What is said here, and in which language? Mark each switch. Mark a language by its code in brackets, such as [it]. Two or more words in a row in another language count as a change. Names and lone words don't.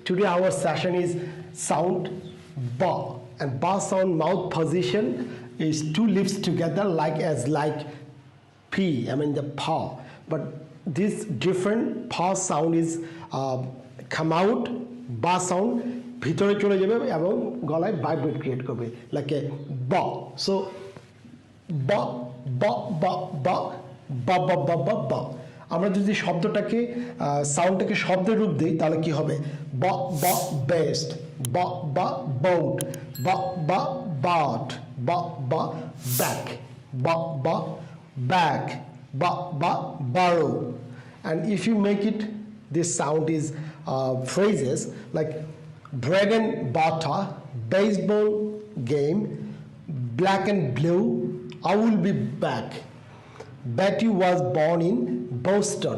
[en] Today our session is sound ba, and ba sound mouth position is two lips together like P, I mean the pa. But this different pa sound is come out, ba sound [bn] ভিতরে চলে যাবে এবং গলায় [en] vibrate create [bn] করবে [en] like a [bn] ব সো ব ব ব ব ব ব ব ব ব আমরা যদি শব্দটাকে সাউন্ডটাকে শব্দের রূপ দেই তাহলে কি হবে ব ব বেস্ট ব ব বোট ব ব বাট ব ব ব্যাক ব ব ব্যাক ব ব borrow. And if you make it, this sound is phrases like bread and butter, baseball game, black and blue, I will be back. Betty was born in Boston.